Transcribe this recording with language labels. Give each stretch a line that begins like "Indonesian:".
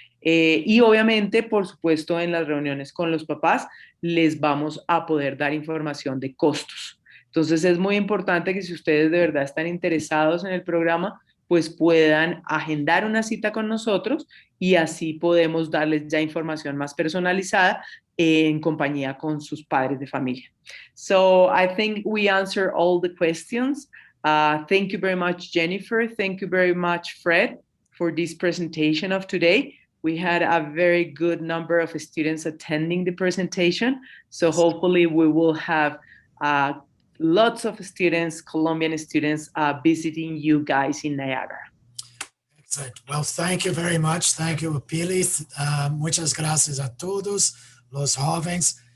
Spanish: Y obviamente, por supuesto, en las reuniones con los papás les vamos a poder dar información de costos. Entonces es muy importante que si ustedes de verdad están interesados en el programa, pues puedan agendar una cita con nosotros y así podemos darles ya información más personalizada en compañía con sus padres de familia.
English: So I think we answered all the questions. Thank you very much, Jennifer. Thank you very much, Fred, for this presentation of today. We had a very good number of students attending the presentation. So hopefully we will have lots of students, Colombian students, visiting you guys in Niagara. Excellent. Well, thank you very much. Thank you, Pili.
Spanish: Muchas gracias a todos los jóvenes.